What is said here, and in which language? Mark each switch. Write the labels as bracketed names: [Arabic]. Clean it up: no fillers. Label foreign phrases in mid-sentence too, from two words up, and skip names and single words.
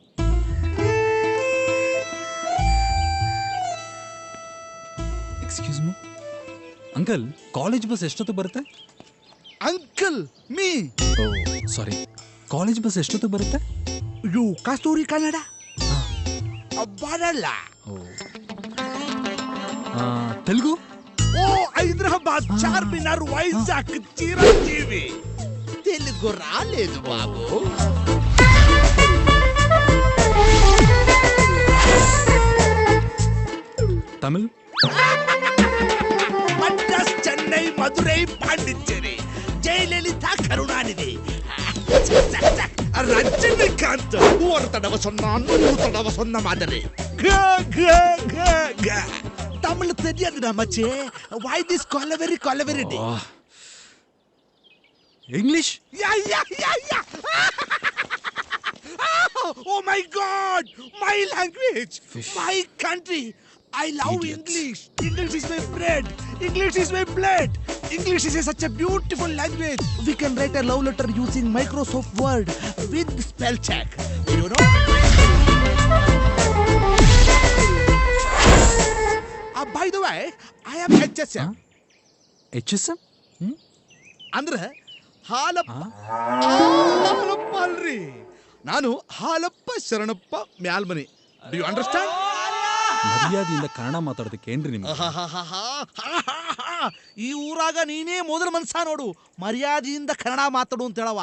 [English] excuse me [Kannada] ಅಂಕಲ್, ಕಾಲೇಜ್ ಬಸ್ ಎಷ್ಟೊತ್ತಿಗೆ ಬರುತ್ತೆ? [English] uncle me [Kannada] ಸಾರಿ, ಕಾಲೇಜ್ ಬಸ್ ಎಷ್ಟೊತ್ತಿಗೆ ಬರುತ್ತೆ? ಯು ಕಸ್ತೂರಿ ಕನ್ನಡ ಬರಲ್ಲ. ತೆಲುಗು? ಓ, [Telugu] హైదరాబాద్, చార్మినార్, వైజాగ్, చిరంజీవి. తెలుగు రాలేదు బాబు. తమిళ్? మద్రాస్, చెన్నై, మధురై, పాండిచ్చేరి, జయలలిత, కరుణానిధి, [Tamil] ரஜினிகாந்த். ஒரு தடவை சொன்னா 100 தடவை சொன்ன மாதிரி. தமிழ் தெரியாதுடா மச்சே. [English] why this கொலவெரி day? English? Yeah. Oh my God, my language, my country. I love English. English is my bread. English is my blood. English is such a beautiful language. We can write a love letter using Microsoft Word with spell check. You know? By the way, I am HSM. HSM? [Kannada] ಅಂದ್ರೆ ಹಾಲಪ್ಪ ಅಲ್ರಿ. ನಾನು ಹಾಲಪ್ಪ ಶರಣಪ್ಪ ಮ್ಯಾಲ್ಮನಿ. [English] do you understand? [Kannada] ಮರ್ಯಾದೆಯಿಂದ ಕನ್ನಡ ಮಾತಾಡೋದಕ್ಕೆ ಏನ್ರಿ ನಿಮ್ಗೆ? ಈ ಊರಾಗ ನೀನೇ ಮೊದಲ ಮನ್ಸ ನೋಡು, ಮರ್ಯಾದೆಯಿಂದ ಕನ್ನಡ ಮಾತಾಡು ಅಂತ ಹೇಳವ.